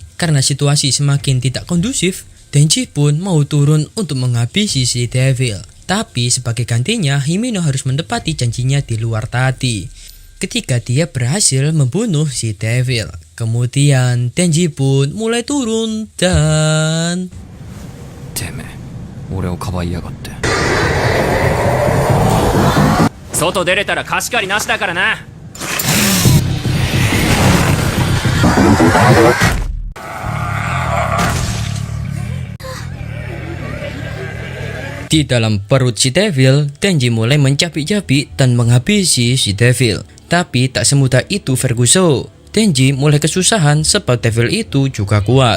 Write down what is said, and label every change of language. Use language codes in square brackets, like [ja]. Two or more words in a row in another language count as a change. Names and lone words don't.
[id] Karena situasi semakin tidak kondusif, Denji pun mau turun untuk menghabisi si Devil. Tapi sebagai gantinya, Himeno harus menepati janjinya di luar tadi. Ketika dia berhasil membunuh si Devil, kemudian Denji pun mulai turun dan... [ja] てめえ俺をかばいやがって外出れたら貸し借りなしだからな。 [id] Di dalam perut si Devil, Denji mulai mencabik-cabik dan menghabisi si Devil. Tapi tak semudah itu Ferguson. Denji mulai kesusahan sebab Devil itu juga kuat.